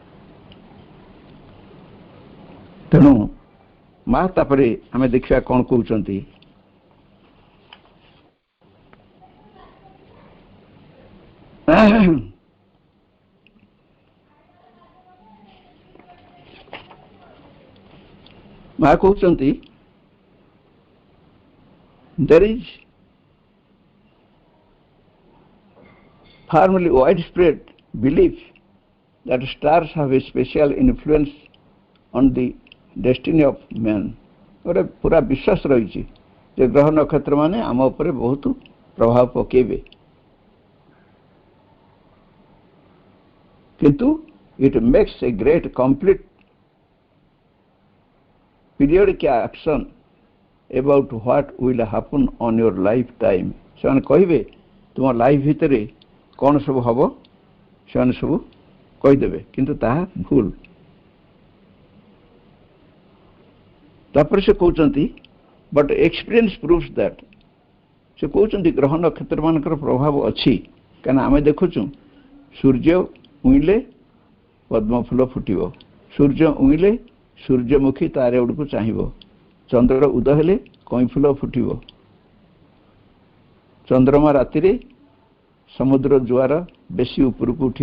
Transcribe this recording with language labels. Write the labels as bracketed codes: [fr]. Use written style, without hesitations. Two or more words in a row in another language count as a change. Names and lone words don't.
[or] ତେଣୁ ମା ତାପରେ ଆମେ ଦେଖିବା କ'ଣ କହୁଛନ୍ତି। ମା କହୁଛନ୍ତି [en] there is firmly widespread belief that stars have a special influence on the destiny of man। [or] ଗୋଟେ ପୁରା ବିଶ୍ୱାସ ରହିଛି ଯେ ଗ୍ରହ ନକ୍ଷତ୍ର ମାନେ ଆମ ଉପରେ ବହୁତ ପ୍ରଭାବ ପକାଇବେ, କିନ୍ତୁ [en] it makes a great complete periodic action about what will happen on your lifetime। [or] ସେମାନେ କହିବେ ତୁମ ଲାଇଫ ଭିତରେ କ'ଣ ସବୁ ହବ ସେମାନେ ସବୁ କହିଦେବେ, କିନ୍ତୁ ତାହା ଭୁଲ। ତାପରେ ସେ କହୁଛନ୍ତି [en] but experience proves that. [or] ସେ କହୁଛନ୍ତି ଗ୍ରହ ନକ୍ଷତ୍ର ମାନଙ୍କର ପ୍ରଭାବ ଅଛି, କାରଣ ଆମେ ଦେଖୁଛୁ ସୂର୍ଯ୍ୟ ଉଇଁଲେ ପଦ୍ମଫୁଲ ଫୁଟିବ, ସୂର୍ଯ୍ୟ ଉଇଁଲେ ସୂର୍ଯ୍ୟମୁଖୀ ତା ଆଡ଼କୁ ଚାହିଁବ, ଚନ୍ଦ୍ର ଉଦୟ ହେଲେ କଇଁଫୁଲ ଫୁଟିବ, ଚନ୍ଦ୍ରମା ରାତିରେ ସମୁଦ୍ର ଜୁଆର ବେଶୀ ଉପରକୁ ଉଠିବ।